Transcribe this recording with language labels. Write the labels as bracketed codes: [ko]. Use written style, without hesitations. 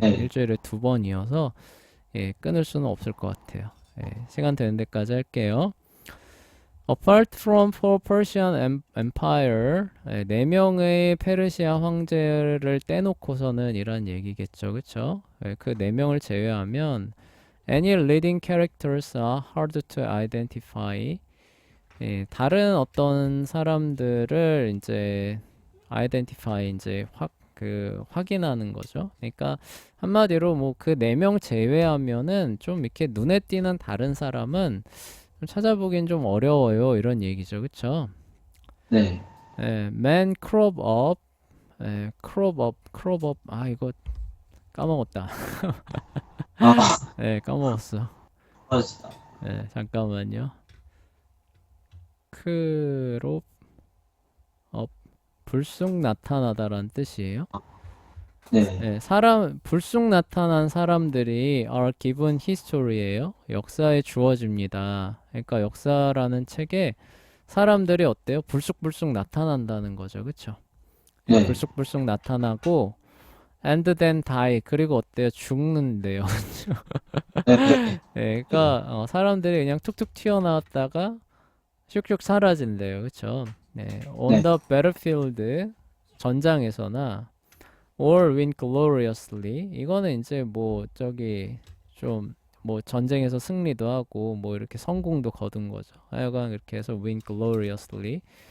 [ko] 일주일에 2번이어서 끊을 수는 없을 것 같아요. 시간 되는 데까지 할게요. [en] Apart from four Persian Empire, [ko] 네 명의 페르시아 황제를 떼놓고서는 이란 얘기겠죠, 그쵸? 그 네 명을 제외하면 [en] any leading characters are hard to identify. [ko] 다른 어떤 사람들을 이제 identify 이제 확인하는 거죠. 그러니까 한마디로 뭐 그 네 명 제외하면은 좀 이렇게 눈에 띄는 다른 사람은 좀 찾아보긴 좀 어려워요. 이런 얘기죠. 그쵸? 네. [en] man crop up, crop up. [ko] 아, 이거 까먹었다. 아, 까먹었어. 맞다. 잠깐만요. crop up, 불쑥 나타나다라는 뜻이에요. 네. 불쑥 나타난 사람들이 [en] are given history [ko] 예요. 역사에 주어집니다. 그러니까 역사라는 책에 사람들이 어때요? 불쑥불쑥 나타난다는 거죠. 그쵸? 네. 불쑥불쑥 나타나고 [en] and then die. [ko] 그리고 어때요? 죽는데요. 네. 그러니까 사람들이 그냥 툭툭 튀어나왔다가 슉슉 사라진대요. 그쵸? On 네. [en] the battlefield, [ko] 전장에서나 [en] or win gloriously. [ko] 이거는 이제 뭐 저기 좀 뭐 전쟁에서 승리도 하고 뭐 이렇게 성공도 거둔 거죠. 하여간 이렇게 해서 [en] win gloriously.